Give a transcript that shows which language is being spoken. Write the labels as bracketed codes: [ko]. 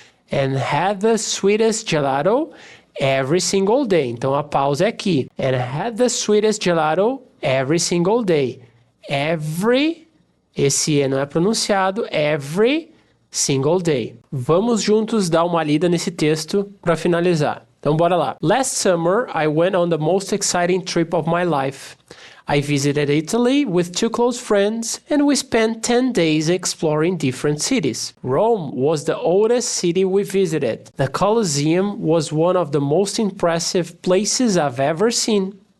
[en] And had the sweetest gelato every single day. [pt] Então a pausa é aqui. [en] And had the sweetest gelato every single day. [pt] Every, esse E não é pronunciado, [en] every single day. [pt] Vamos juntos dar uma lida nesse texto para finalizar. Então bora lá. [en] Last summer, I went on the most exciting trip of my life. I visited Italy with 2 close friends and we spent 10 days exploring different cities. Rome was the oldest city we visited. The Colosseum was one of the most impressive places I've ever seen.